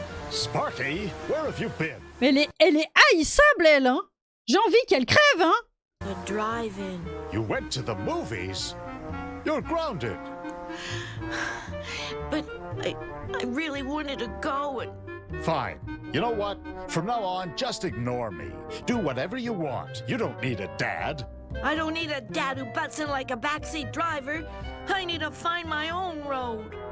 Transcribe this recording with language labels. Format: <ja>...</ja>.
<en>Sparky, where have you been?</en> <fr>Mais elle est haïssable elle hein. J'ai envie qu'elle crève hein.</fr> <en>The drive-in. You went to the movies? You're grounded. But I really wanted to go and... Fine. You know what? From now on, just ignore me. Do whatever you want. You don't need a dad. I don't need a dad who butts in like a backseat driver. I need to find my own road.</en>